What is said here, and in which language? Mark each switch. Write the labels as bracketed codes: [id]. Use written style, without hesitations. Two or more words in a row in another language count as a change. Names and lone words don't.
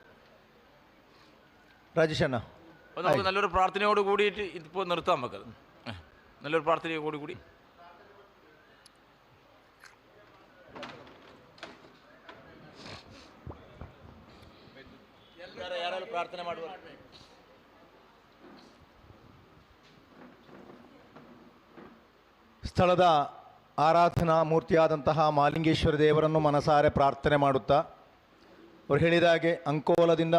[ml] രാജേഷ് അണ്ണ, നമുക്ക് നല്ലൊരു പ്രാർത്ഥനയോട് കൂടിയിട്ട് ഇപ്പോൾ നിർത്താം. നമുക്കത് നല്ലൊരു പ്രാർത്ഥനയോട് കൂടി [kn] ಯಾರು ಪ್ರಾರ್ಥನೆ ಮಾಡುವ. ಸ್ಥಳದ ಆರಾಧನಾ ಮೂರ್ತಿಯಾದಂತಹ ಮಾಲಿಂಗೇಶ್ವರ ದೇವರನ್ನು ಮನಸಾರೆ ಪ್ರಾರ್ಥನೆ ಮಾಡುತ್ತಾ ಅವರು ಹೇಳಿದ ಹಾಗೆ ಅಂಕೋಲದಿಂದ